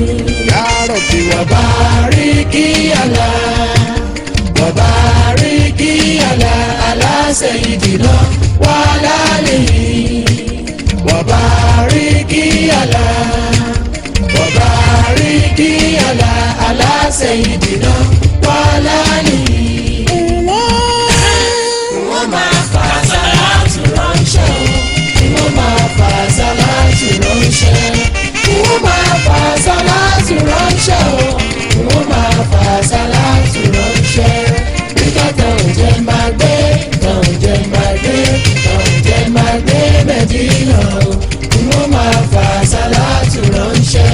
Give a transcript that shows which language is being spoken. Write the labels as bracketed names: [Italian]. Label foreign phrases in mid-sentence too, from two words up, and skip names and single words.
[Arabic] يا ربي وبارك على سيدنا وعلى آله وبارك على سيدنا وعلى آله. [Yoruba] Wọ́n máa fa sàlátù ránṣẹ́ o, wọ́n máa fa sàlátù ránṣẹ́, wọ́n máa fa sàlátù ránṣẹ́ o, wọ́n máa fa sàlátù ránṣẹ́. Nígbà táwọn jẹ́ máa gbé, táwọn jẹ́ máa gbé, táwọn jẹ́ máa gbé Mẹ́dínà o, wọ́n máa fa sàlátù ránṣẹ́.